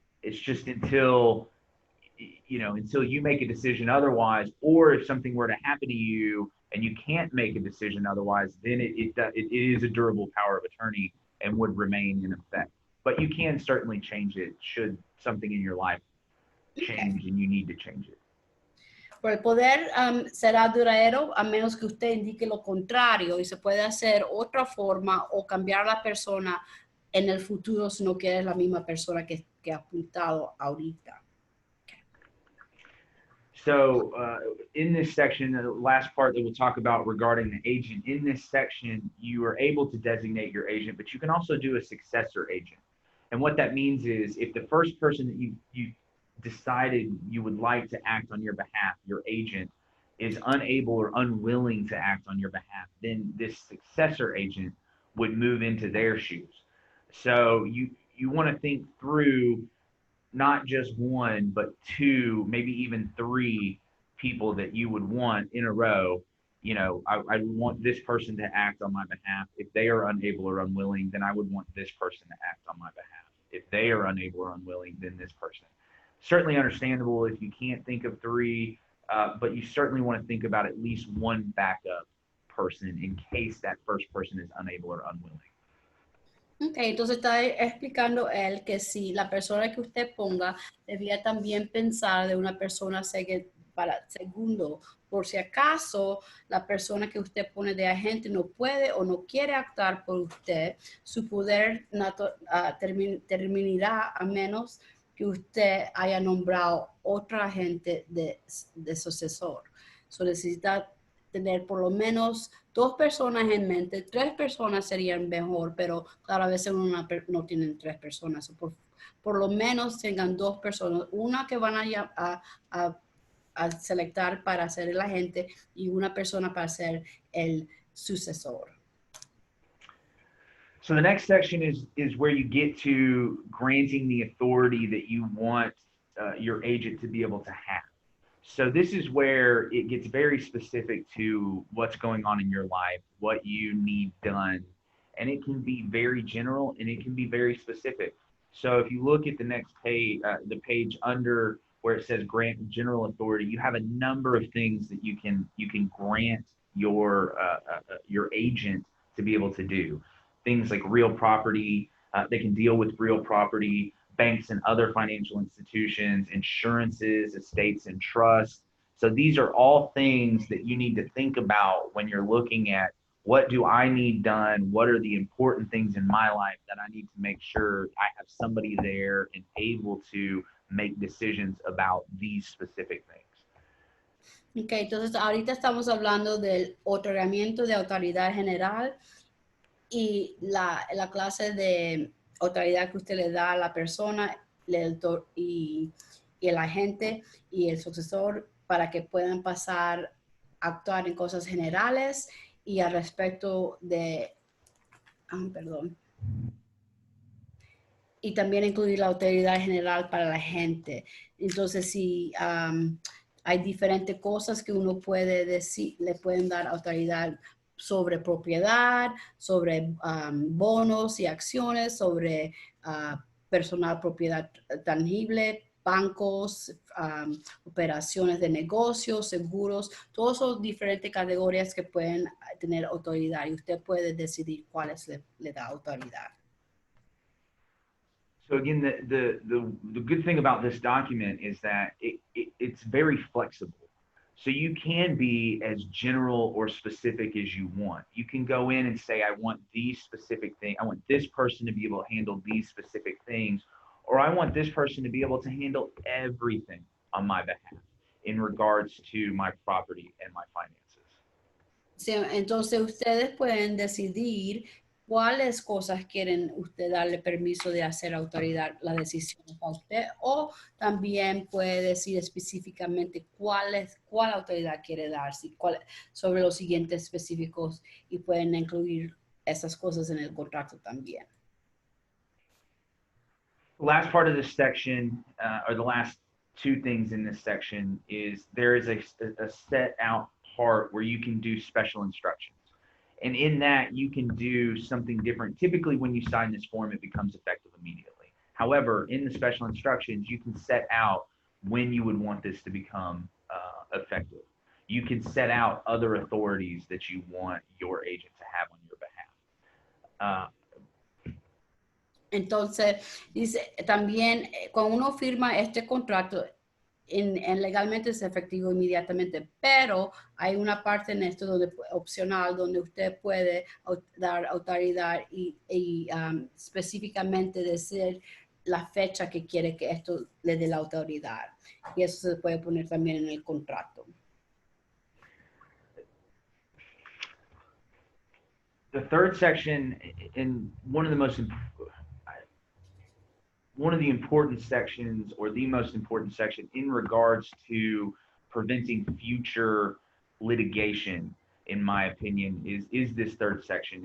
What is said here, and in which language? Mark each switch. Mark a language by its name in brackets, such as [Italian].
[English] It's just until you make a decision otherwise, or if something were to happen to you and you can't make a decision otherwise, then it is a durable power of attorney and would remain in effect. But you can certainly change it should something in your life change and you need to change it. [Spanish] Pero el poder será duradero a menos que usted indique lo contrario, y se puede hacer otra forma o cambiar la persona en el futuro si no quieres la misma persona que ha apuntado ahorita. [English] So in this section, the last part that we'll talk about regarding the agent, in this section, you are able to designate your agent, but you can also do a successor agent. And what that means is if the first person that you decided you would like to act on your behalf, your agent, is unable or unwilling to act on your behalf, then this successor agent would move into their shoes. So you want to think through not just one, but two, maybe even three people that you would want in a row. I want this person to act on my behalf. If they are unable or unwilling, then I would want this person to act on my behalf. If they are unable or unwilling, then this person. Certainly understandable if you can't think of three, but you certainly want to think about at least one backup person in case that first person is unable or unwilling. [Spanish] Ok, entonces está explicando él que si la persona que usted ponga debía también pensar de una persona para segundo, por si acaso la persona que usted pone de agente no puede o no quiere actuar por usted, su poder terminará a menos que usted haya nombrado otro agente de sucesor. So necesita tener por lo menos 2 personas en mente. 3 personas serían mejor, pero claro, a veces no tienen 3 personas. Por lo menos tengan 2 personas, una que van a selectar para ser el agente y una persona para ser el sucesor. [English] So the next section is where you get to granting the authority that you want your agent to be able to have. So this is where it gets very specific to what's going on in your life, what you need done, and it can be very general and it can be very specific. So if you look at the next page, the page under where it says grant general authority, you have a number of things that you can grant your agent to be able to do. Things like real property, they can deal with real property, banks and other financial institutions, insurances, estates and trusts. So these are all things that you need to think about when you're looking at What do I need done? What are the important things in my life that I need to make sure I have somebody there and able to make decisions about these specific things? [Spanish] Ok, entonces ahorita estamos hablando del otorgamiento de autoridad general y la clase de autoridad que usted le da a la persona y el agente y el sucesor para que puedan pasar a actuar en cosas generales y al respecto de, perdón, y también incluir la autoridad general para la gente. Entonces, si hay diferentes cosas que uno puede decir, le pueden dar autoridad sobre propiedad, sobre bonos y acciones, sobre personal propiedad tangible, bancos, operaciones de negocios, seguros, todas son diferentes categorías que pueden tener autoridad y usted puede decidir cuáles le da autoridad. [English] So again, the good thing about this document is that it's very flexible. So you can be as general or specific as you want. You can go in and say, I want these specific things. I want this person to be able to handle these specific things, or I want this person to be able to handle everything on my behalf in regards to my property and my finances. [Spanish] Sí, entonces ustedes pueden decidir cuáles cosas quieren usted darle permiso de hacer autoridad la decisión a usted o también puede decir específicamente cuál autoridad quiere dar, sobre los siguientes específicos y pueden incluir esas cosas en el contrato también. [English] The last part of this section, or the last two things in this section, is there is a set out part where you can do special instructions. And in that, you can do something different. Typically, when you sign this form, it becomes effective immediately. However, in the special instructions, you can set out when you would want this to become effective. You can set out other authorities that you want your agent to have on your behalf. [Spanish] Entonces, dice también, cuando uno firma este contrato, legalmente es efectivo inmediatamente, pero hay una parte en esto opcional donde usted puede dar autoridad y específicamente decir la fecha que quiere que esto le dé la autoridad. Y eso se puede poner también en el contrato. [English] The third section, in one of the important sections, or the most important section in regards to preventing future litigation, in my opinion, is this third section.